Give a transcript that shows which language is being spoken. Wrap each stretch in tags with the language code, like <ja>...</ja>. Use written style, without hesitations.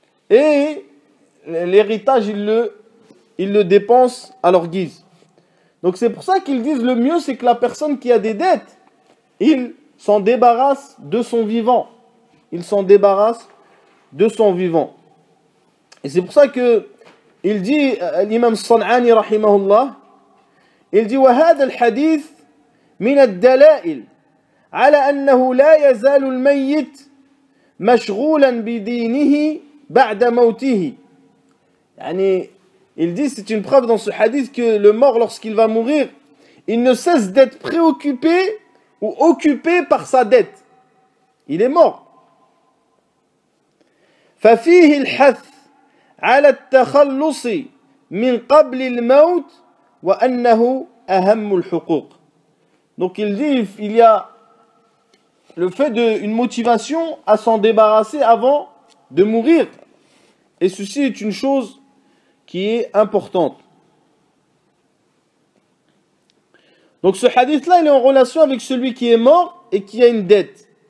<fr>Et l'héritage, ils le dépensent à leur guise. Donc, c'est pour ça qu'ils disent le mieux, c'est que la personne qui a des dettes, il s'en débarrasse de son vivant. Il s'en débarrasse de son vivant. Et c'est pour ça que il dit,</fr> <ar>l'imam San'ani rahimahullah, il dit وهذا الحديث من الدلائل على أنه لا يزال الميت مشغولا بدينه بعد موته. يعني,</ar> <fr>il dit, c'est une preuve dans ce hadith que le mort, lorsqu'il va mourir, il ne cesse d'être préoccupé ou occupé par sa dette. Il est mort.</fr> <ar>ففيه الحث على التخلص من قبل الموت وأنه أهم الحقوق.</ar> <fr>Donc il dit, il y a le fait d'une motivation à s'en débarrasser avant de mourir. Et ceci est une chose qui est importante. Donc ce hadith-là, il est en relation avec celui qui est mort et qui a une dette.</fr>